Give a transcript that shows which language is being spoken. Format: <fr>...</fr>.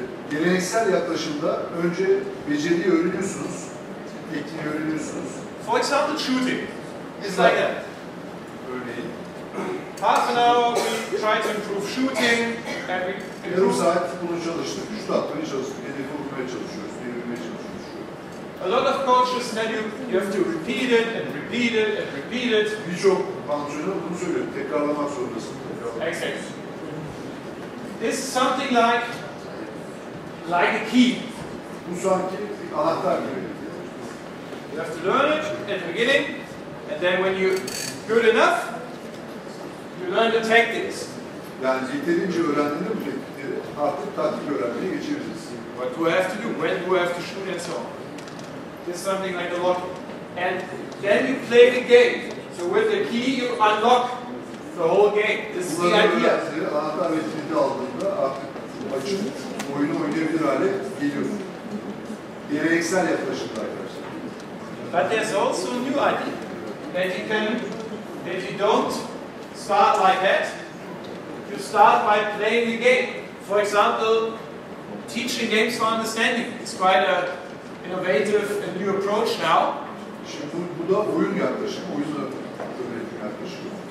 <tr>Geleneksel yaklaşımda önce beceriyi öğreniyorsunuz, tekniği öğreniyorsunuz.</tr> <en>For example, shooting. It's like that.</en> <tr>Örneğin.</tr> <en>Half an hour we try to improve shooting and we</en> <tr>Yarım</tr> <en>improve.</en> <tr>saat bunu çalıştık, şut atmaya çalıştık, hedefi vurmaya çalışıyoruz, devirmeye çalışıyoruz.</tr> <en>A lot of coaches tell you you have to repeat it and repeat it and repeat it.</en> <tr>Birçok antrenör bunu söylüyor, tekrarlamak zorundasın.</tr> <en>Exactly. This is something like a key.</en> <tr>Bu sanki bir anahtar gibi.</tr> <en>You have to learn it at the beginning, and then when you're good enough, you learn the tactics.</en> <tr>Yani yeterince öğrendiğinde bu teknikleri artık taktik öğrenmeye geçebiliriz.</tr> <en>What do I have to do? When do I have to shoot and so on? This is something like the lock. And then you play the game. So with the key you unlock the whole game. This is the</en> <tr>Bunları</tr> <en>idea.</en> <tr>öğrendiğinde, anahtar ve kilidi aldığında artık açıp oyunu oynayabilir hale geliyorsun. Geleneksel yaklaşımda arkadaşlar.</tr> <en>But there's also a new idea. That you don't start like that. You start by playing the game. For example, teaching games for understanding. It's quite an innovative and new approach now.</en> <tr>Şimdi bu da oyun yaklaşımı, oyun öğretim yaklaşımı.</tr>